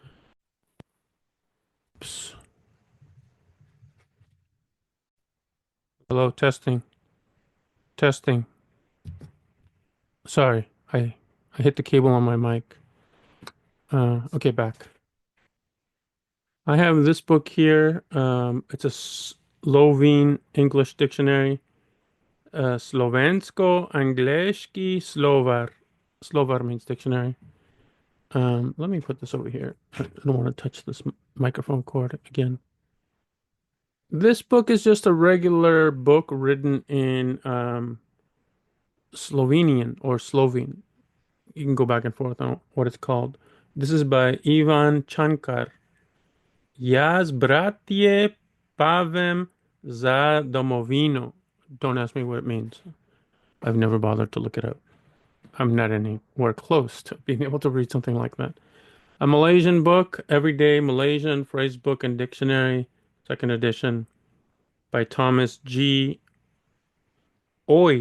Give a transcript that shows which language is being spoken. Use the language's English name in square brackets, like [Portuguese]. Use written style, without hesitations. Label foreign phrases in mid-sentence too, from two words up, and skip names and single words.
[English] Oops. Hello, testing, testing. Sorry, I hit the cable on my mic. Okay, back. I have this book here. It's a Slovene English dictionary. [Slovenian] Slovensko-angleški slovar. [English] Slovar means dictionary. Let me put this over here. I don't want to touch this microphone cord again. This book is just a regular book written in Slovenian or Slovene. You can go back and forth on what it's called. This is by Ivan Chankar. [Slovenian] Jaz, bratje, pavem za domovino. [English] Don't ask me what it means. I've never bothered to look it up. I'm not anywhere close to being able to read something like that. A Malaysian book, Everyday Malaysian Phrase Book and Dictionary, second edition by Thomas G. Oy.